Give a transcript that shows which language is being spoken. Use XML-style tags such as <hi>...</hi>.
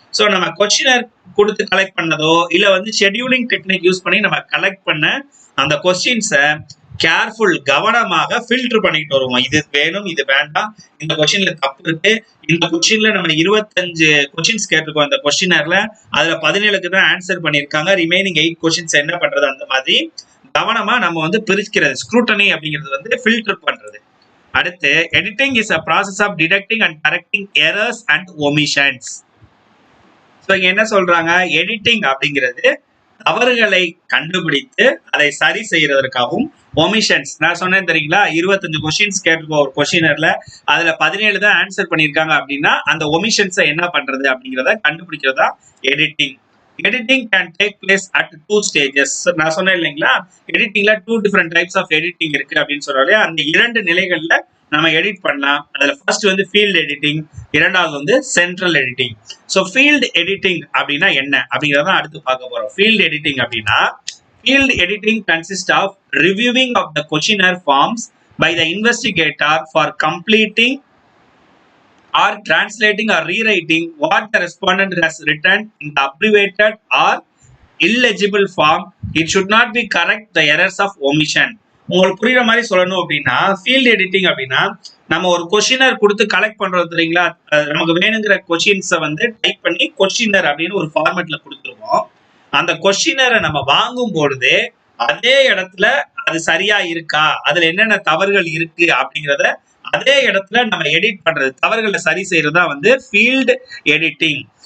<ta>So நம்ம questionnaire கொடுத்து collect பண்ணதோ இல்ல வந்து ஷெட்யூலிங் டெக்னிக் யூஸ் பண்ணி நம்ம கலெக்ட் பண்ண அந்த கொஸ்டின்ஸை கேர்ஃபுல் கவனமாக ஃபில்டர் பண்ணிட்டு வருவோம். இது வேணும், இது வேண்டாம், இந்த கொஸ்டின்ல தப்பு இருக்கு, இந்த கொஸ்டின்ல நம்ம 25 கொஸ்டின்ஸ் கேட்டிருக்கோம் இந்த கொஸ்டினர்ல, அதுல 17க்கு தான் ஆன்சர் பண்ணியிருக்காங்க, ரிமைனிங் 8 கொஸ்டின்ஸ் என்ன பண்றது, அந்த மாதிரி கவனமா நம்ம வந்து பிரிக்கிறது. ஸ்க்ரூட்டனி அப்படிங்கிறது வந்து ஃபில்டர் பண்றது.</ta> <en>அடுத்து, editing is a process of detecting and correcting errors and omissions.</en> <ta>So இங்க என்ன சொல்றாங்க, எடிட்டிங் அப்படிங்கிறது தவறுகளை கண்டுபிடித்து அதை சரி செய்யறதற்காகவும், ஒமிஷன்ஸ் நான் சொன்னேன் தெரியுங்களா, 25 கொஸ்டின்ஸ் கேட்டிருக்கோம் ஒரு கொஸ்டினர்ல, அதுல 17 தான் ஆன்சர் பண்ணியிருக்காங்க அப்படின்னா அந்த ஒமிஷன்ஸை என்ன பண்றது அப்படிங்கிறத கண்டுபிடிக்கிறதா editing.</ta> <en>Editing can take place at 2 stages.</en> <ta>நான் சொன்னேன் இல்லைங்களா, எடிட்டிங்ல 2 டிஃபரெண்ட் டைப்ஸ் ஆஃப் எடிட்டிங் இருக்கு அப்படின்னு சொன்னாலே, அந்த 2 நிலைகள்ல நம்ம எடிட் பண்ணலாம். அதுல ஃபர்ஸ்ட் வந்து ஃபீல்ட் எடிட்டிங், இரண்டாவது வந்து central editing. So field editing அப்படின்னா என்ன அப்படிங்கிறத அடுத்து பார்க்க போறோம்.</ta> <en>Field editing அப்படின்னா, field editing consists of reviewing of the questionnaire forms by the investigator for completing or translating or rewriting what the respondent has written in the abbreviated or illegible form. It should not be correct the errors of omission.</en> <ta>உங்களுக்கு புரியுற மாதிரி சொல்லணும் அப்படின்னா, field editing அப்படின்னா, நம்ம ஒரு questionnaire கொடுத்து collect பண்றது தெரியுங்களா, நமக்கு வேணுங்கிற கொஸ்டின்ஸை வந்து டைப் பண்ணி கொஸ்டினர் அப்படின்னு ஒரு ஃபார்மேட்ல கொடுத்துருவோம். அந்த கொஸ்டினரை நம்ம வாங்கும் பொழுது அதே இடத்துல அது சரியா இருக்கா, அதுல என்னென்ன தவறுகள் இருக்கு அப்படிங்கிறத அதே இடத்துல நம்ம எடிட் பண்றது, தவறுகளை சரி செய்யறதா வந்து ஃபீல்டு எடிட்டிங்.</ta>